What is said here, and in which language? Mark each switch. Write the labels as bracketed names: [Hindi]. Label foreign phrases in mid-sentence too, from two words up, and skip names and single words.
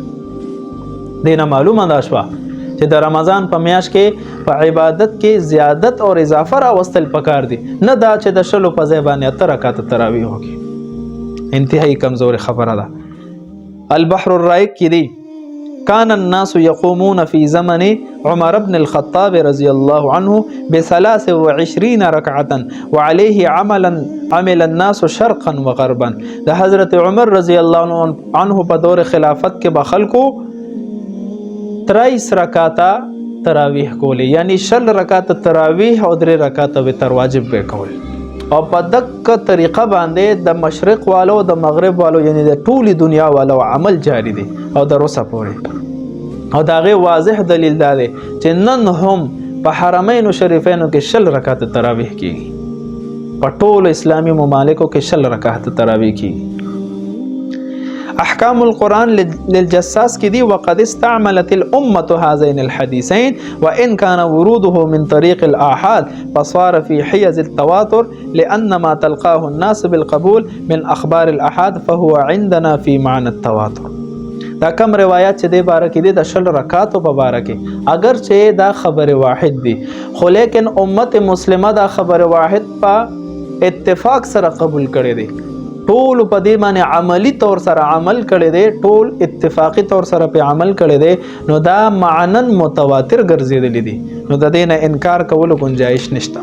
[Pashto] دینه معلومه ده شوه چې د رمضان په میاشت کې په عبادت کې زیادت او اضافه راوستل پکار دي، نه دا چې د شلو په ځای باندې 8 رکعات تراویح وکړي. انتهایی کمزور خبره ده. [Arabic] البحر الرائق [Pashto] کې دی [Arabic] كان الناس يقومون في زمن عمر بن الخطاب رضي الله عنه ب23 ركعة وعليه عمل الناس شرقا وغربا. [Pashto] د حضرت عمر [Arabic] رضی الله عنه [Pashto] په دور خلافت کې به خلکو 23 رکعاته تراویح کولې، یعنی 4 رکعات تراویح او 3 رکعات وتر واجب به کول. او په دغه طریقه باندې د مشرق والو د مغرب والو یعنی د ټولي دنیا والو عمل جاری دی او د روسه پورې. او داغه واضح دلیل دا دی چې نن هم په حرمین شریفینو کې 4 رکعات تراویح کیږي، په ټول اسلامی ممالکو کې 4 رکعات تراویح کیږي. [Arabic] احکام القرآن للجساس [Pashto] کی دی [Arabic] وقد استعملت الامة هذين الحديثين وان كان وروده من طريق الاحاد فصار في حيز التواتر لان ما تلقاه الناس بالقبول من اخبار الاحاد فهو عندنا في معنى التواتر. [Pashto] دا کم روایات چې دی باره کې دی د 4 رکعاتو په باره کې اگر چې دا خبر واحد دی، خو لیکن امت مسلمه دا خبر واحد په اتفاق سره قبول کړي دی، ټول په دې باندې عملی طور سره عمل کړي دي، ټول اتفاقی طور سره په عمل کړي دي، نو دا معنن متواتر ګرځېدلی دي، نو د دې نه انکار کولو گنجائش نشته.